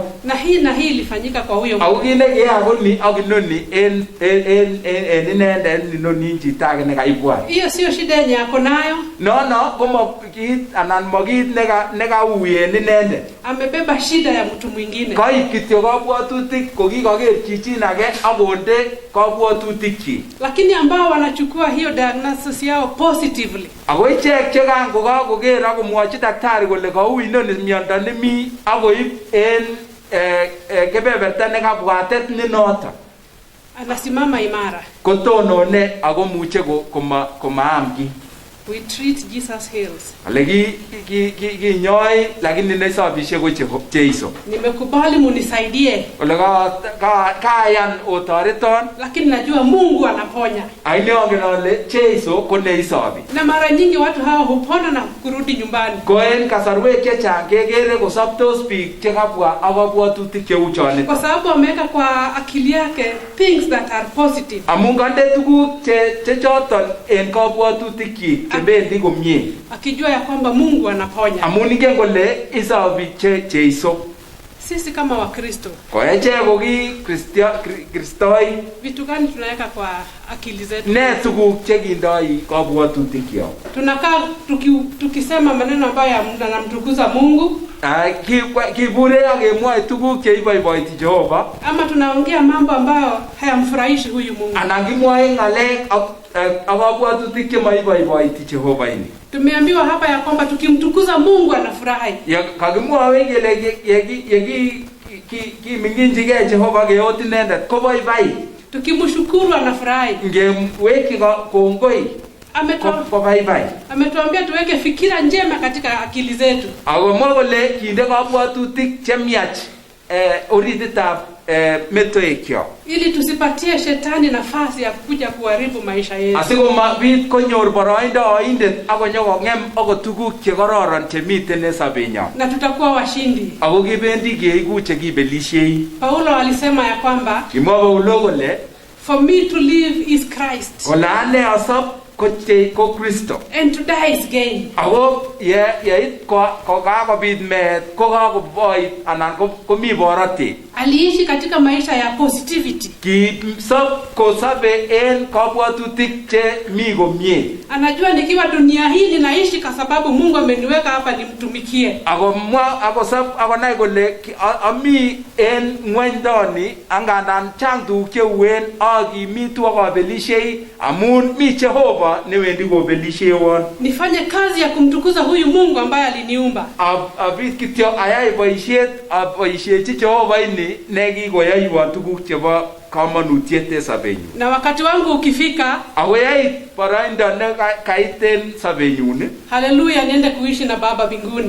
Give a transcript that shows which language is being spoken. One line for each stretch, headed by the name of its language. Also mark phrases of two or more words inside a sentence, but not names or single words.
Swahili: Na hii ilifanyika kwa huyo mtu.
Kalenjin: Au kile yakoni ak inoni en inendet inoni chito age nekaibwat.
Swahili: Hiyo sio shida yenye yako nayo.
Kalenjin: No, kama kit anan magit nekaui en inendet.
Swahili: Amebeba shida ya mtu mwingine.
Kalenjin: Kaib kityo kabwatutik ko kikager chichin age akonde kabwatutik.
Swahili: Lakini ambao wanachukua hiyo diagnosis yao positively,
Kalenjin: ako ichek che kango kakoger akomwachi daktari kole kaui inoni miondo nemi akoib en kebeberta nekabwatet ni noto,
Swahili: anasimama imara,
Kalenjin: kotonone ako muche komaam ki.
English: We treat Jesus heals.
Kalenjin: ale ki nyoi lakini ne sabishe ko Jeiso
Swahili: Nimekubali munisaidie,
Kalenjin: ole ka yan otareton
Swahili: lakini najua Mungu anaponya.
Kalenjin: aine ongen ale Jeiso ko ne isabi
Swahili: Na mara nyingi watu hawa hupona na kurudi nyumbani.
Kalenjin: ko en kasarwek chechang kekere kosoptos biik chekabwa akobwotutik cheu chonet
Swahili: Kwa sababu ameweka kwa akili yake
English: things that are positive.
Kalenjin: amun kande tuguk che choton en kabwatutik chebendi komie
Swahili: Akijua ya kwamba Mungu anaponya.
Kalenjin: amun ingen kole isabi Jeiso
Swahili: Sisi kama Wakristo,
Kalenjin: ko eche ko ki kristoi
Swahili: vitu gani tunaweka kwa akili zetu?
Kalenjin: ne tuguk chekindoi kabwatutik
Swahili: Tunakaa tukisema maneno ambayo yanamtukuza Mungu,
Kalenjin: kibure akemwoe tuguk cheiboiboiti Jehova
Swahili: ama tunaongea mambo ambayo hayamfurahishi huyu Mungu.
Kalenjin: anan kimwoe ng'alek ak kabwatutik chemaiboiboiti Jehova ini.
Swahili: Tumeambiwa hapa ya kwamba tukimtukuza Mungu anafurahi.
Kalenjin: Kakimwoe kele kiminginjigei Jehova keot inendet koboiboi.
Swahili: Tukimshukuru anafurahi.
Kalenjin: Ngeweki kongoi koboiboi.
Swahili: Ametuambia tuweke fikira njema katika akili zetu.
Kalenjin: Akomwa kole kinde kabwatutik chemiach orititab metoekyo
Swahili: ili tusipatie shetani nafasi ya kuja kuharibu maisha yetu.
Kalenjin: Asikomabit konyor boroindo oindet akonyokong'em akot tuguk chekororon chemiten en sobenyo.
Swahili: Na tutakuwa washindi.
Kalenjin: Ako kibendi keiku chekibelishei.
Swahili: Paulo alisema ya kwamba
Kalenjin: kimwa Paulo kole
English: for me to live is Christ.
Kalenjin: Kole ane asop ko Kristo.
English: And to die is gain.
Kalenjin: Ako yeit ko kakobit meet ko kakoboit anan komi borotet.
Swahili: Aliishi katika maisha ya positivity.
Kalenjin: Kosabe en kabwatutik che mi komie.
Swahili: Anajua nikiwa dunia hii ninaishi kwa sababu Mungu ameniweka hapa nimtumikie.
Kalenjin: Akonai kole ami en ng'wendoni angandan chang tuguk cheuen akimitu akabelishei amun mi Jehova newendi kobelishewon.
Swahili: Nifanye kazi ya kumtukuza huyu Mungu ambaye aliniumba.
Kalenjin: Abit kityo ayai boisiechi Jehova ini nekikoyaiwon tuguk chebo kamanutiet en sobenyu.
Swahili: Na wakati wangu ukifika,
Kalenjin: akoyait boroindo ne kaiten sobenyun,
Swahili: haleluya, niende kuishi na Baba mbinguni.